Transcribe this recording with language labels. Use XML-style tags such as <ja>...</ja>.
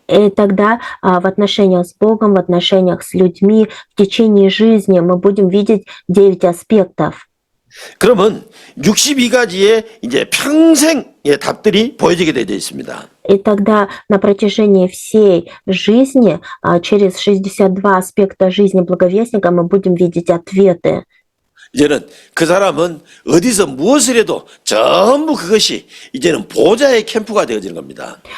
<ru>И тогда в отношениях с Богом, в отношениях с людьми, в течение жизни мы будем видеть 9 аспектов.</ru> <ko>그러면 62가지의 이제 평생의 답들이 보여지게 되어 있습니다.</ko> <ru>И тогда на протяжении всей жизни, через 62 аспекта жизни благовестника, мы будем видеть ответы.</ru> <ko>이제는 그 사람은 어디서 무엇을 해도 전부 그것이 이제는 보좌의 캠프가 되어지는 겁니다.</ko>